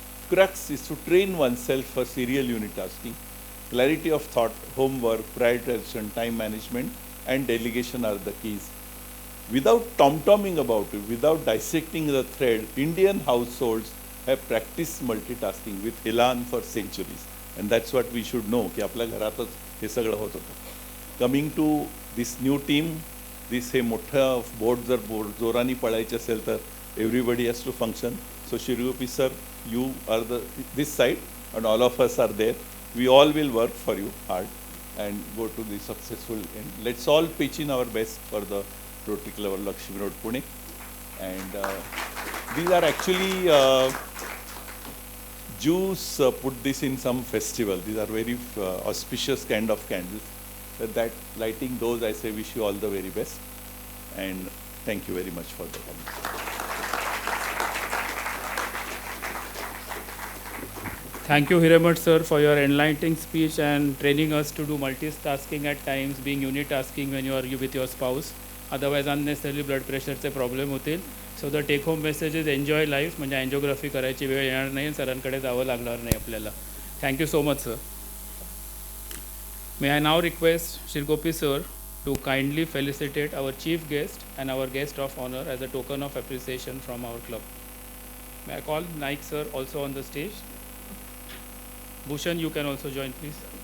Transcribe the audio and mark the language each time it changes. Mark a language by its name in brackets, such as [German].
[English] Crux is to train oneself for serial unitasking. Clarity of thought, homework, prioritization, time management, and delegation are the keys. Without tom-tomming about it, without dissecting the thread, Indian households have practiced multitasking with elan for centuries. And that's what we should know, [Marathi] की आपल्या घरातच हे सगळं होत होतं. [English] Coming to this new team, this [Marathi] हे मोठं board जर जोराने पळायचे असेल तर [English] everybody has to function. So Shirgopi sir, you are this side and all of us are there. We all will work for you hard and go to the successful end. Let's all pitch in our best for the Rotary Club of Laxmi Road, Pune. And these are actually Jews put this in some festival. These are very auspicious kind of candles. That lighting those, I say wish you all the very best. And thank you very much for the comments. Thank you, Hiremat sir, for your enlightening speech and training us to do multitasking at times, being unitasking when you are with your spouse. Otherwise, unnecessarily blood pressure problem [Marathi] होतील. [English] So the take home message is enjoy life. [Marathi] म्हणजे angiography करायची वेळ येणार नाही, सरांकडे जावं लागणार नाही आपल्याला. [English] Thank you so much, sir. May I now request Shirgopi sir to kindly felicitate our chief guest and our guest of honor as a token of appreciation from our club. May I call Naik sir also on the stage? Bhushan, you can also join, please.